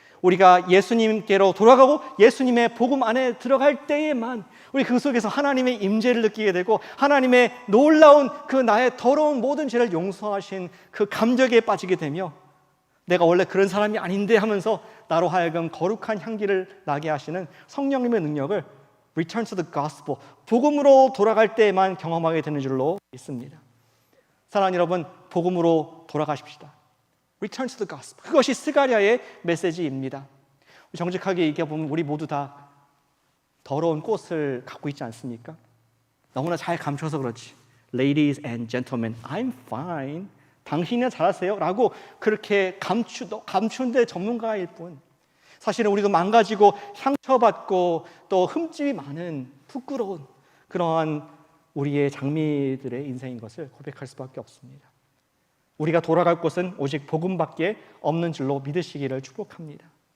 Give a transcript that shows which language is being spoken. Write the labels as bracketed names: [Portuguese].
[Korean] 우리가 예수님께로 돌아가고 예수님의 복음 안에 들어갈 때에만 우리 그 속에서 하나님의 임재를 느끼게 되고 하나님의 놀라운 그 나의 더러운 모든 죄를 용서하신 그 감격에 빠지게 되며 내가 원래 그런 사람이 아닌데 하면서 나로 하여금 거룩한 향기를 나게 하시는 성령님의 능력을 [English] Return to the gospel, [Korean] 복음으로 돌아갈 때에만 경험하게 되는 줄로 믿습니다. 사랑하는 여러분, 복음으로 돌아가십시다. [English] Return to the gospel. [Korean] 그것이 스가랴의 메시지입니다. 정직하게 얘기해보면 우리 모두 다 더러운 꽃을 갖고 있지 않습니까? 너무나 잘 감춰서 그렇지. [English] Ladies and gentlemen, I'm fine. [Korean] 당신이나 잘하세요. 라고 그렇게 감추는데 전문가일 뿐. 사실은 우리도 망가지고 상처받고 또 흠집이 많은 부끄러운 그러한 우리의 장미들의 인생인 것을 고백할 수밖에 없습니다. 우리가 돌아갈 곳은 오직 복음밖에 없는 줄로 믿으시기를 축복합니다.